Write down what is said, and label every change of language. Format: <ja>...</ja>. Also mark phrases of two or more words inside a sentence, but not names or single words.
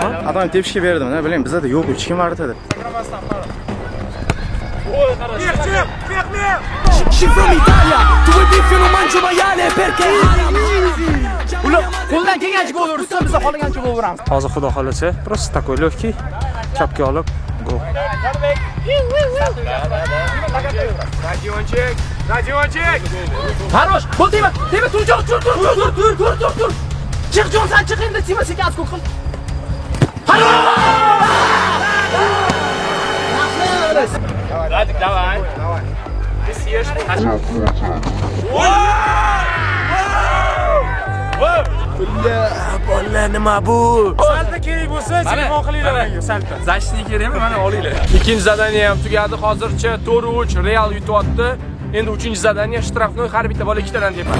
<uz>Adam tepishga berdim, ne bileyim, bizda yo'q, hech kim vardi. Ular qo'ldan kelgancha gol ursa, biz xohlagancha gol uramiz. Hozir xudo xolasa,</uz> <ru>просто такой легкий.</ru> <uz>Chapga olib, gol. Radionchik. Хорош, bo'l deyman. Deyman, tur. Chiq Jonsan, chiq endi, Tima senga asqo qil.</uz> <ru>Давай. Ты съешь.</ru> <uz>Bolalar nima bu? Salta kerak bo'lsa, telefon qilinglar menga, salta. Защитник kerakmi? Mana olinglar. Ikkinchi zadaniya ham tugadi. Hozircha 4-3 Real yutyapti. Endi 3-zadaniya shtrafnoy har bitta bola ikkitadan tepadi.</uz>